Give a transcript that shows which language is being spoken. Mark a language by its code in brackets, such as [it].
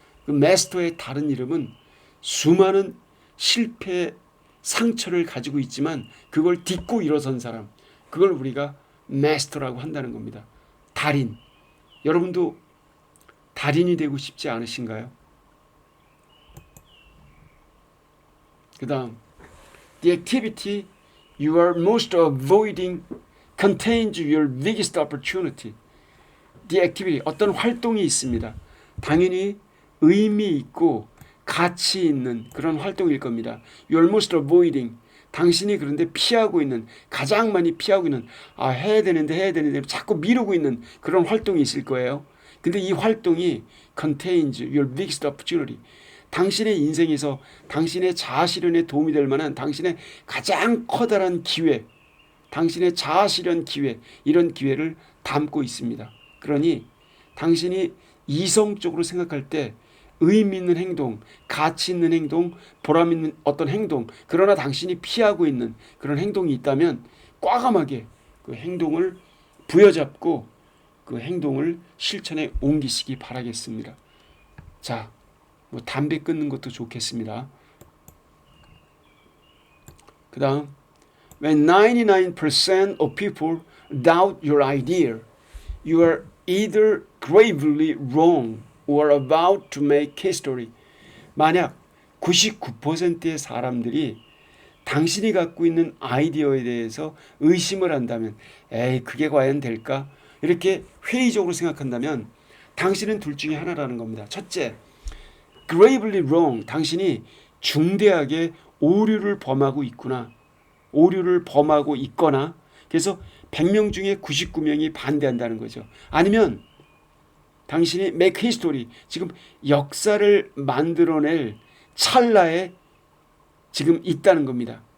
[ko] 그 마스터의 다른 이름은 수많은 실패, 상처를 가지고 있지만 그걸 딛고 일어선 사람, 그걸 우리가 마스터라고 한다는 겁니다. 달인. 여러분도 달인이 되고 싶지 않으신가요? 그 다음, [en] The activity you are most avoiding contains your biggest opportunity. The activity, [ko] 어떤 활동이 있습니다. 당연히 의미 있고 가치 있는 그런 활동일 겁니다. [en] You are most avoiding. [ko] 당신이 그런데 피하고 있는, 가장 많이 피하고 있는, 해야 되는데 자꾸 미루고 있는 그런 활동이 있을 거예요. 근데 이 활동이 [en] contains your biggest opportunity. [ko] 당신의 인생에서 당신의 자아실현에 도움이 될 만한 당신의 가장 커다란 기회, 당신의 자아실현 기회, 이런 기회를 담고 있습니다. 그러니 당신이 이성적으로 생각할 때 의미 있는 행동, 가치 있는 행동, 보람 있는 어떤 행동, 그러나 당신이 피하고 있는 그런 행동이 있다면 과감하게 그 행동을 부여잡고 그 행동을 실천에 옮기시기 바라겠습니다. 자, 뭐 담배 끊는 것도 좋겠습니다. 그 다음, [en] when 99% of people doubt your idea, you are either gravely wrong or about to make history. [ko] 만약 99%의 사람들이 당신이 갖고 있는 아이디어에 대해서 의심을 한다면, 에이, 그게 과연 될까? 이렇게 회의적으로 생각한다면 당신은 둘 중에 하나라는 겁니다. 첫째, [en] gravely wrong. [ko] 당신이 중대하게 오류를 범하고 있구나. 오류를 범하고 있거나, 그래서 100명 중에 99명이 반대한다는 거죠. 아니면 당신이 [en] make history, [ko] 지금 역사를 만들어낼 찰나에 지금 있다는 겁니다.